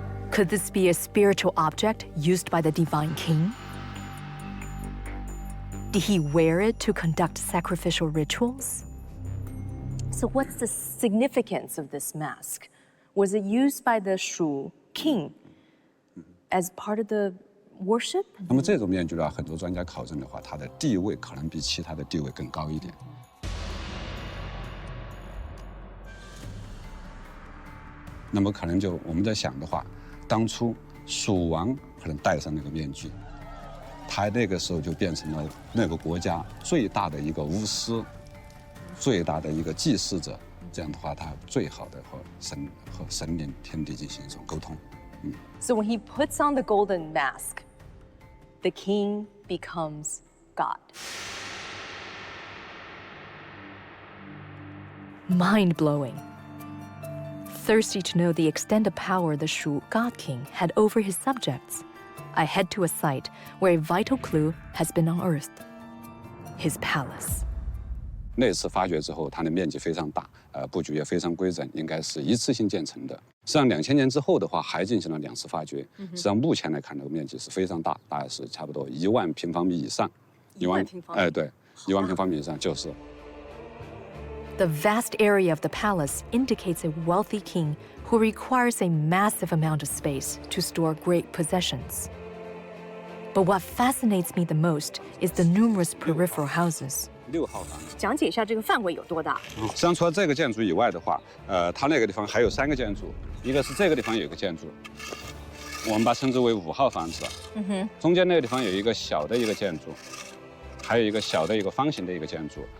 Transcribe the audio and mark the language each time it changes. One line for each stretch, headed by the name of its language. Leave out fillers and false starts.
English: Could this be a spiritual object used by the divine king? Did he wear it to conduct sacrificial rituals? So what's the significance of this mask? Was it used by the Shu king as part of the worship?
Chinese: 那么这种面具呢，很多专家考证的话，它的地位可能比其他的地位更高一点。那么可能就我们在想的话，当初蜀王可能戴上那个面具，他那个时候就变成了那个国家最大的一个巫师，最大的一个祭祀者。这样的话，他最好的和神灵、天地进行一种沟通。
English: So when he puts on the golden mask, the king becomes God. Mind-blowing. Thirsty to know the extent of power the Shu God King had over his subjects, I head to a site where a vital clue has been unearthed: his palace.
Chinese: 那次发掘之后，它的面积非常大，布局也非常规整，应该是一次性建成的。实际上，2000年之后的话，还进行了2次发掘。实际上，目前来看，这个面积是非常大，大概是差不多1万平方米以上。 1万平方米？对，1万平方米以上就是。
English: The vast area of the palace indicates a wealthy king who requires a massive amount of space to store great possessions. But what fascinates me the most is the numerous peripheral houses.
Chinese: 6号房。讲解一下这个范围有多大？实际上，除了这个建筑以外的话，它那个地方还有3个建筑，一个是这个地方有一个建筑，我们把称之为5号房子。中间那个地方有一个小的一个建筑，还有一个小的一个方形的一个建筑。